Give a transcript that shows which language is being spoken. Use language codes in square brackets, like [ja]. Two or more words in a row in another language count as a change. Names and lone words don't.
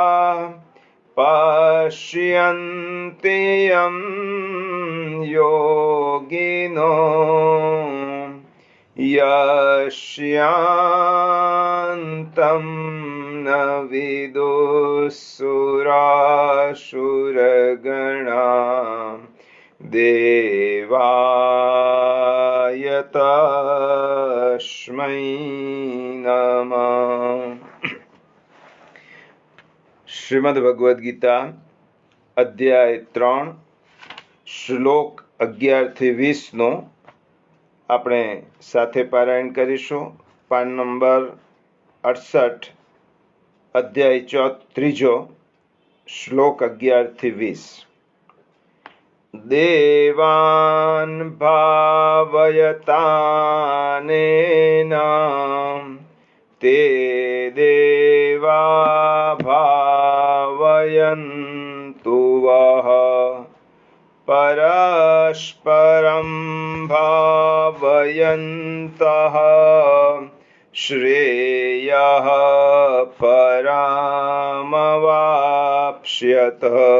[sa] पश्यन्ति यं योगिनो यस्यान्तं न विदुः देवाय तस्मै नमः। [gu] श्रीमद् भगवद गीता अध्याय 3 श्लोक 11 થી 20 નો આપણે સાથે પારાયણ કરીશું। પાન નંબર 68 અધ્યાય 3 શ્લોક 11 થી 20। [sa] देवान् भावयतानेन ते देवा भावयन्तु वः परस्परं भावयन्तः श्रेयः परामवाप्स्यतः।